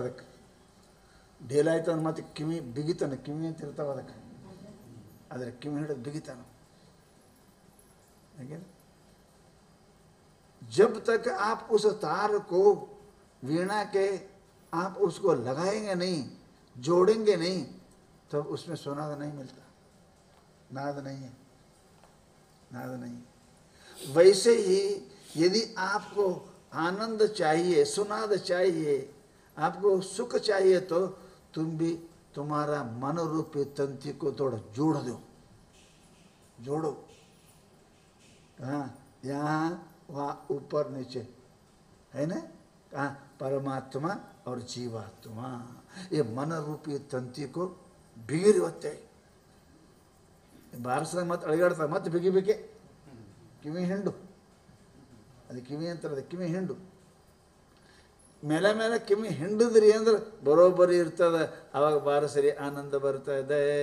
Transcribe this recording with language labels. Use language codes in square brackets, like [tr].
[kn] ಅದಕ್ಕೆ ಢೇಲಾಯ್ತು ಅಂದ್ರೆ ಮತ್ತೆ ಕಿವಿ ಬಿಗಿತಾನೆ, ಕಿವಿ ಅಂತ ಇರ್ತಾವೆ ಅದಕ್ಕೆ, ಆದರೆ ಕಿವಿ ಹಿಡಿದು ಬಿಗಿತಾನೆ. ಹಾಗೆ [hi] जब तक आप उस तार को वीणा के आप उसको लगाएंगे नहीं, जोड़ेंगे नहीं, तो उसमें सुनाद नहीं मिलता, नाद नहीं है, नाद नहीं है। वैसे ही यदि आपको आनंद चाहिए, सुनाद चाहिए, आपको सुख चाहिए, तो तुम भी तुम्हारा मन रूपी तंत्र को थोड़ा जोड़ दो, जोड़ो। हाँ, यहाँ वहाँ ऊपर नीचे है ना, कहाँ परमात्मा और जीवात्मा, ये मन रूपी तंत्र को बिगिरी होते [kn] ಬಾರಿಸಿದ ಮತ್ತೆ ಅಳಿಗಾಡ್ತಾ ಮತ್ತೆ ಬಿಗಿ ಬಿಗಿ ಕಿವಿ ಹಿಂಡು, ಅದು ಕಿವಿ ಅಂತಾರೆ, ಕಿವಿ ಹಿಂಡು ಮೇಲೆ ಮೇಲೆ ಕಿವಿ ಹಿಂಡಿದ್ರಿ ಅಂದ್ರೆ ಬರೋಬ್ಬರಿ ಇರ್ತದೆ, ಅವಾಗ ಬಾರಿಸ್ರಿ ಆನಂದ ಬರ್ತಾ ಇದೆ.